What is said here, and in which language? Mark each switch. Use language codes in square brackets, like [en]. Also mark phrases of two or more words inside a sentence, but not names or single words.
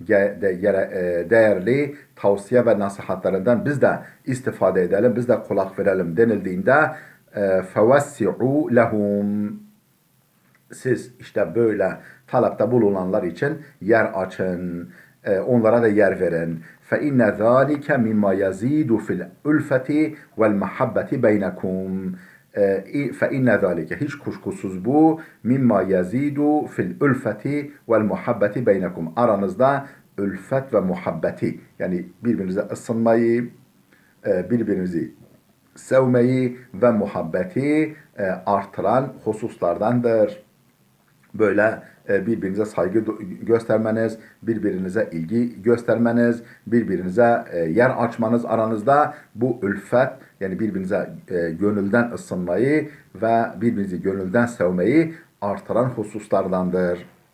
[tr] değerli tavsiye ve nasihatlarından biz de istifade edelim, biz de kulak verelim denildiğinde [ar] فافسحوا لهم, [tr] siz işte böyle talepte bulunanlar için yer açın, onlara da yer verin. [ar] فَاِنَّ ذَٰلِكَ مِمَّا يَزِيدُ فِي الْاُلْفَةِ وَالْمَحَبَّةِ بَيْنَكُمْ. فَاِنَّ ذَٰلِكَ, [tr] hiç kuşkusuz bu, [ar] مِمَّا يَزِيدُ فِي الْاُلْفَةِ وَالْمُحَبَّةِ بَيْنَكُمْ. [tr] Aranızda ülfet ve muhabbeti, yani birbirinize ısınmayı, birbirinizi sevmeyi ve muhabbeti artıran hususlardandır. Böyle birbirinize saygı göstermeniz, birbirinize ilgi göstermeniz, birbirinize yer açmanız aranızda bu ülfet, yani birbirinize gönülden ısınmayı ve birbirinizi gönülden sevmeyi artıran hususlardandır.